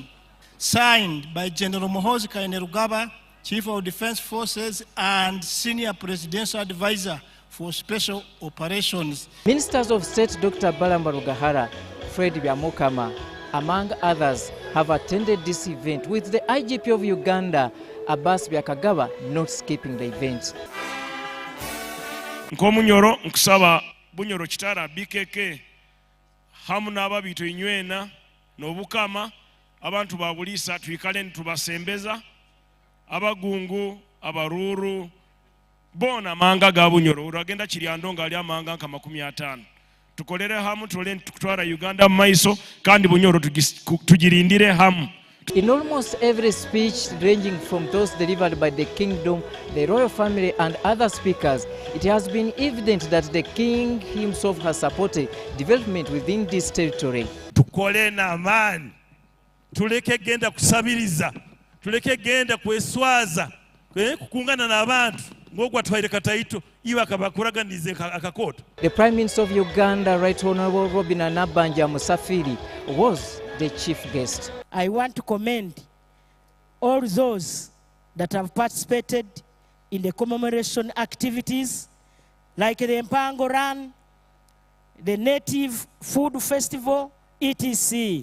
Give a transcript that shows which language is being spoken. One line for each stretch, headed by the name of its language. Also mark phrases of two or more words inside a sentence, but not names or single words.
English: Signed by General Muhoozi Kainerugaba, Chief of Defense Forces and Senior Presidential Advisor for Special Operations. Ministers of State Dr. Balamba Rugahara, Fred Byamukama, among others, have attended this event, with the IGP of Uganda, Abbas Byakagaba, not skipping the event.
Nyoro: Nkomunyoro nkusaba Bunyoro Kitara BKK hamu n'ababito inywena n'obukama abantu babulisa twikale ntubasembeza abagungu abaruru bona manga ga Bunyoro uragenda Kiryandonga ali amanga nka 50 tukolere hamu tole tukutwara Uganda maiso kandi Bunyoro tugirindire hamu.
English: In almost every speech, ranging from those delivered by the kingdom, the royal family and other speakers, it has been evident that the king himself has supported development within this territory.
Nyoro: Tukole na amani, tuleke genda kusabiriza, tuleke genda kweswaza, kukungana na abantu, ngogwa twaire kataito, iwa kabakuraganize akakoto.
English: The Prime Minister of Uganda, Right Honorable Robin Nabanja Musafiri, was the chief guest. I want to commend all those that have participated in the commemoration activities like the Mpango Run, the Native Food Festival, etc.